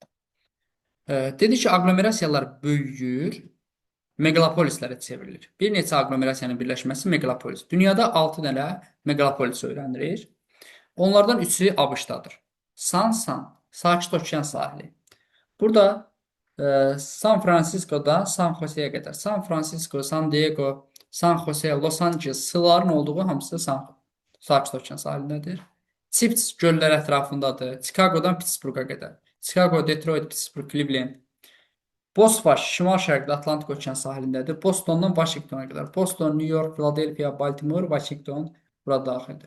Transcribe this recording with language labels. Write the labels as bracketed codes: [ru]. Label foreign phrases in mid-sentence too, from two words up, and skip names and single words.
[az] Dedi ki, aglomerasiyalar böyüyür, meqalopolislərə çevrilir. Bir neçə aglomerasiyanın birləşməsi meqalopolis. Dünyada 6 dənə meqalopolis öyrənilir. Onlardan üçü ABŞ-dadır. Sakit Okean sahili. Burada San Francisco'dan San Jose'ye qədər. San Francisco, San Diego, San Jose, Los Angeles sıların olduğu hamısı Sakit Okean sahilindədir. Chips göllər ətrafındadır. Chicago'dan Pittsburgh'a qədər. Chicago, Detroit, Pittsburgh, Cleveland. Bosfaş şimal-şərqdə Atlantik Okean sahilindədir. Bostondan Vaşinqtona qədər. Boston, New York, Philadelphia, Baltimore, Vaşinqton bura daxildir.